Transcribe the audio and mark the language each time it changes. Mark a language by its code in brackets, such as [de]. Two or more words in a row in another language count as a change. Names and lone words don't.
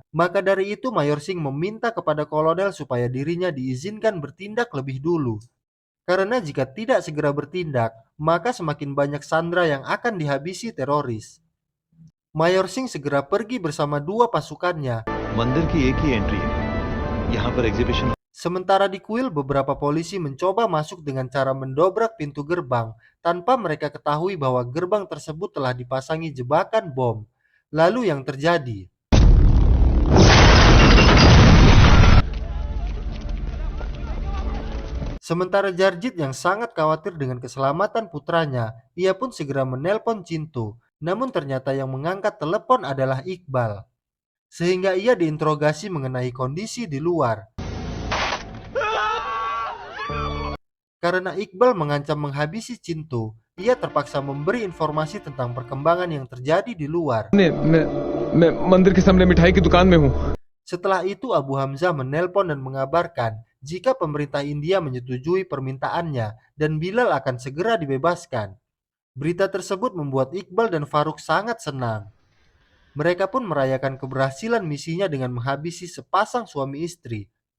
[id] Maka dari itu, Mayor Singh meminta kepada kolonel supaya dirinya diizinkan bertindak lebih dulu. Karena jika tidak segera bertindak, maka semakin banyak sandera yang akan dihabisi teroris. Mayor Singh segera pergi bersama dua pasukannya. [hi] मंदिर की एक ही एंट्री है यहाँ पर एग्जीबिशन [id] Sementara di kuil, beberapa polisi mencoba masuk dengan cara mendobrak pintu gerbang tanpa mereka ketahui bahwa gerbang tersebut telah dipasangi jebakan bom. Lalu yang terjadi? Sementara Jarjit yang sangat khawatir dengan keselamatan putranya, ia pun segera menelpon Cinto. Namun ternyata yang mengangkat telepon adalah Iqbal. Sehingga ia diinterogasi mengenai kondisi di luar. Karena Iqbal mengancam menghabisi Cinto, ia terpaksa memberi informasi tentang perkembangan yang terjadi di luar. [hi] मैं मंदिर के सामने मिठाई की दुकान में हूँ। [id] Setelah itu, Abu Hamzah menelpon dan mengabarkan jika pemerintah India menyetujui permintaannya dan Bilal akan segera dibebaskan. Berita tersebut membuat Iqbal dan Faruk sangat senang. Mereka pun merayakan keberhasilan misinya dengan menghabisi sepasang suami istri.